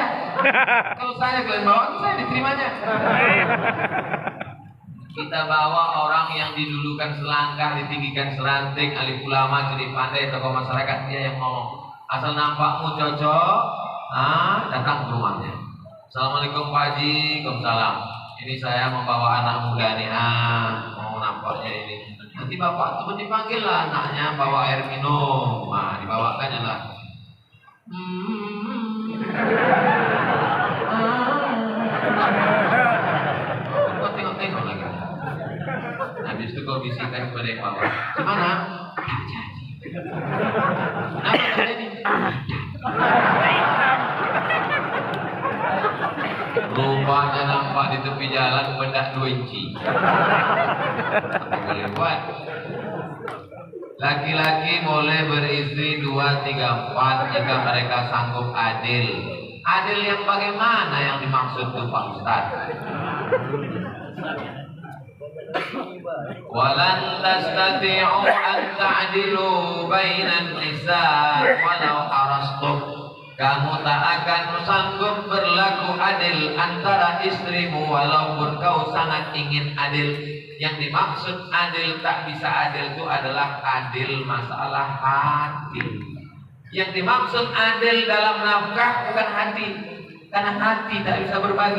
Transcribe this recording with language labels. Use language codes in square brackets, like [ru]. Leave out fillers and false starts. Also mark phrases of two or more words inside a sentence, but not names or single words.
[ms] Kalau saya kalian bawa, itu saya diterimanya. Kita bawa orang yang didulukan selangkah, ditinggikan selanting, alim ulama, jadi pandai, tokoh masyarakat, dia yang ngomong. Asal nampakmu cocok, datang ke rumahnya. Assalamualaikum Pak Haji, Waalaikumsalam. Ini saya membawa anak muda nih, mau nampaknya ini. Nanti bapak teman dipanggil lah anaknya, bawa air minum. Nah, dibawakannya lah. Kau tengok-tengok lagi. Habis itu kau bisikan kepada yang bawa. Gimana? Tak jadi. Kenapa tak jadi? Rupanya nampak di tepi jalan benda 2 inci. Apa boleh buat? Laki-laki boleh beristri 2, 3, 4 jika mereka sanggup adil. Adil yang bagaimana yang dimaksud itu Pak Ustaz? [ar] ولن تستطيعوا أن تعدلوا بين النساء ولو حرصتم. [ms] Kamu tak akan sanggup berlaku adil antara istrimu walaupun kau sangat ingin adil. Yang dimaksud adil tak bisa adil itu adalah adil masalah hati. Yang dimaksud adil dalam nafkah bukan hati, karena hati tak bisa berbagi.